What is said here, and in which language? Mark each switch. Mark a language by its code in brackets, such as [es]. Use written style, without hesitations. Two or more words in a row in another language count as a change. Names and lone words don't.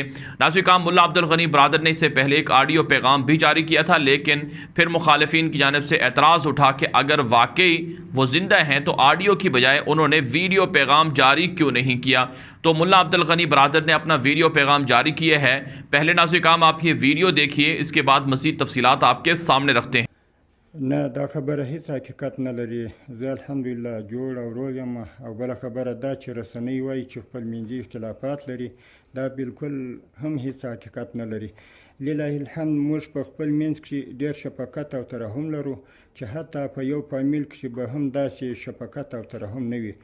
[ur] ناظرین، ملا عبدالغنی برادر نے اس سے پہلے ایک آڈیو پیغام بھی جاری کیا تھا، لیکن پھر مخالفین کی جانب سے اعتراض اٹھا کہ اگر واقعی وہ زندہ ہیں تو آڈیو کی بجائے انہوں نے ویڈیو پیغام جاری کیوں نہیں کیا. تو ملا عبدالغنی برادر نے اپنا ویڈیو پیغام جاری کیا ہے. پہلے ناظرین، آپ یہ ویڈیو دیکھیے، اس کے بعد مزید تفصیلات آپ کے سامنے رکھتے ہیں. [ps] نه دا خبره هیڅ حقیقت نه لري. زه الحمدلله جوړ او روغ یم. او بله خبره دا چې رسنۍ وایي چې خپل منځي اختلافات لري، دا بالکل هم هیڅ حقیقت نه لري. [ar] لله الحمد [ps] موږ په خپل منځ کې ډېر شفقت او ترحم لرو چې حتی په یو فامیل کې به هم داسې شفقت او ترحم نه وي.